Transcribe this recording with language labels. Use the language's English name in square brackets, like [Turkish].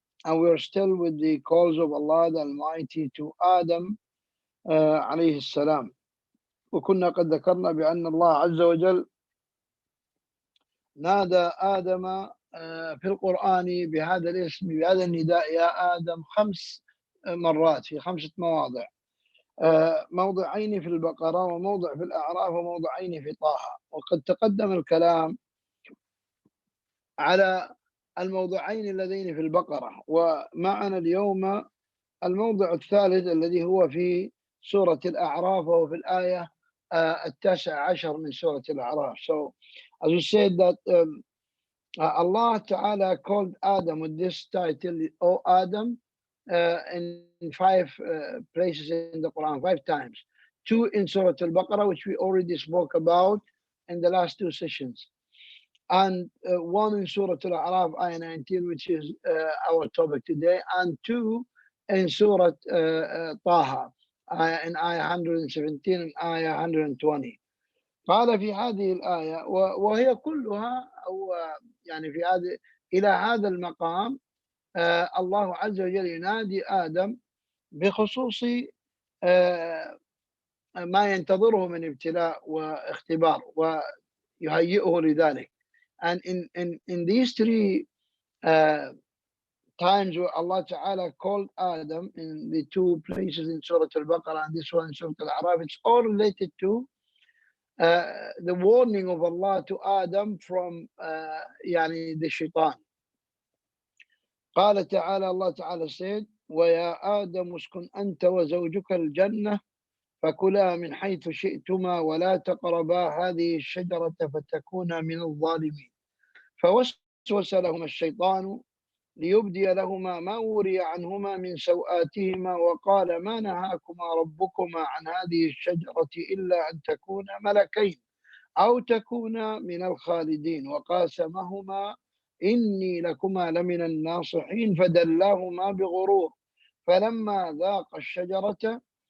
[English] And we are still with the calls of Allah the Almighty to Adam عليه السلام. [Arabic] وكنا قد ذكرنا بأن الله عز وجل نادى آدم في القرآن بهذا الاسم، بهذا النداء، يا آدم 5 مرات في 5 مواضع، موضعين في البقرة وموضع في الأعراف وموضعين في طه. وقد تقدم الكلام على الموضعين اللذين في البقرة، ومعنا اليوم الموضع الثالث الذي هو في سورة الأعراف وهو في الآية 19 من سورة الأعراف. [English] So as we said that Allah Ta'ala called Adam with this title, O Adam, in 5 places in the Quran, 5 times. 2 in Surah Al-Baqarah, which we already spoke about in the last 2 sessions. And 1 in Surah Al-A'raf, Ayah 19, which is our topic today. And 2 in Surah Taha, in Ayah 117 and Ayah 120. [Arabic] قال في هذه الآية، وهي كلها أو يعني في هذه إلى هذا المقام الله عز وجل ينادي آدم بخصوص ما ينتظره من ابتلاء واختبار ويهيئه لذلك. [English] And in these 3 times where Allah Ta'ala called Adam in the 2 places in Surah Al-Baqarah and this one in Surah Al-A'raf, it's all related to the warning of Allah to Adam from يعني the shaitan. [Arabic] قال تعالى, [English] Allah Ta'ala said, [Arabic] وَيَا آدَمُ اسْكُنْ أَنْتَ وَزَوْجُكَ الْجَنَّةَ فَكُلَا مِنْ حَيْثُ شِئْتُمَا وَلَا تَقْرَبَا هَذِهِ الشَّجَرَةَ فَتَكُونَا مِنَ الظَّالِمِينَ فَوَسْوَسَ لَهُمَا الشَّيْطَانُ ليبدي لهما ما وري عنهما من سوآتهما وقال ما نهاكما ربكما عن هذه الشجرة إلا أن تكونا ملكين أو تكونا من الخالدين وقاسمهما إني لكما لمن الناصحين فدلاهما بغرور فلما ذاقا الشجرة